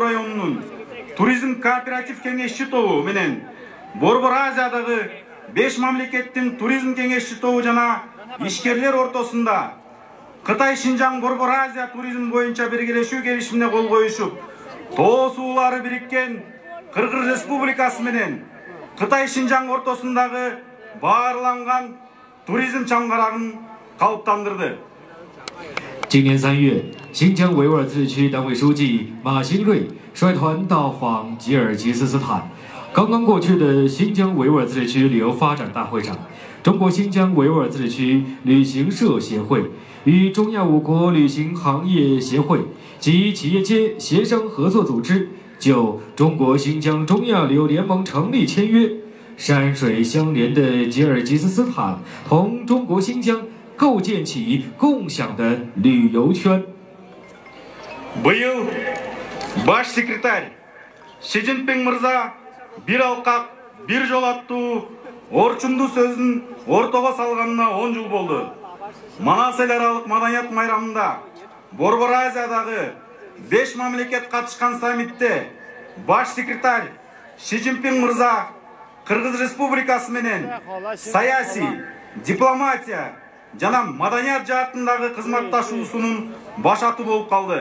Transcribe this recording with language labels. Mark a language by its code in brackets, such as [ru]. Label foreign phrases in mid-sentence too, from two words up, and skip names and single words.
[ky] районунун туризм кооператив кеңешчи тобу менен Борбор Азиядагы 5 мамлекеттин туризм кеңешчи тобу жана ишкерлер ортосунда Кытай Шинжаң Борбор Азия туризм боюнча биргелешүү келишимине кол коюшуп, тоо суулары бириккен Кыргыз Республикасы менен Кытай Шинжаң ортосундагы баарланган туризм чаңгарагын калыптандырды. [zh] 今年3月，新疆维吾尔自治区党委书记马兴瑞率团到访吉尔吉斯斯坦。刚刚过去的新疆维吾尔自治区旅游发展大会上，中国新疆维吾尔自治区旅行社协会与中亚5国旅行行业协会及企业间协商合作组织就中国新疆中亚旅游联盟成立签约。山水相连的吉尔吉斯斯坦同中国新疆构建起共享的旅游圈。 [ky] Быйыл баш секретарь Си Цзиньпин мырза bir алкак, bir жол аттуу орчундуу сөзүн ортого салганына 10 жыл болду. Манас эл аралык маданият майрамында Борбор Азиядагы 5 мамлекет катышкан саммитте баш секретарь Ши Цзиньпин мырза Кыргыз Республикасы менен саясий, дипломатия жана маданият жаатындагы кызматташуусунун башаты болуп калды.